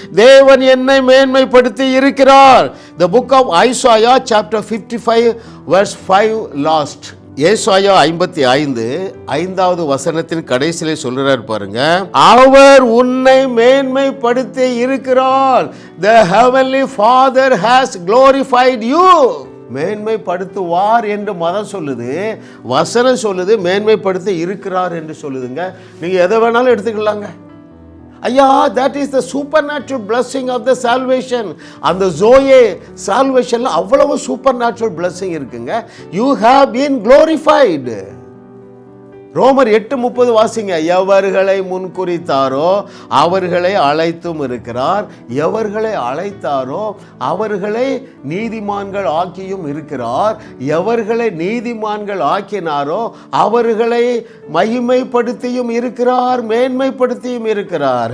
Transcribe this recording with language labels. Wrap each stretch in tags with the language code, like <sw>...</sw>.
<ta>தேவன் என்னை மேன்மைப்படுத்தி இருக்கிறார்.</ta> <en>The book of Isaiah chapter 55 verse 5 last.</en> <ta>ஏசாயா 55 5வது வசனத்தின் கடைசியிலே சொல்றார் பாருங்க, அவர் உன்னை மேன்மைப்படுத்தி இருக்கிறார்.</ta> <en>The heavenly Father has glorified you.</en> <ta>மேன்மைப்படுத்துவார் என்று மதம் சொல்லுது, வசனம் சொல்லுது மேன்மைப்படுத்தி இருக்கிறார் என்று சொல்லுதுங்க. நீங்க எதை வேணாலும் எடுத்துக்கலாங்க.</ta> <en>ஐயா, that is the supernatural blessing of the salvation.</en> <ta>அந்த ஜோயே சால்வேஷன்ல அவ்வளவு சூப்பர் blessing இருக்குங்க.</ta> <en>You have been glorified.</en> <ta>ரோமர் 8:30 வாசிங்க. எவர்களை முன்குறித்தாரோ அவர்களை அழைத்தும் இருக்கிறார், எவர்களை அழைத்தாரோ அவர்களை நீதிமான்கள் ஆக்கியும் இருக்கிறார், எவர்களை நீதிமான்கள் ஆக்கினாரோ அவர்களை மகிமைப்படுத்தியும் இருக்கிறார், மேன்மைப்படுத்தியும் இருக்கிறார்.</ta>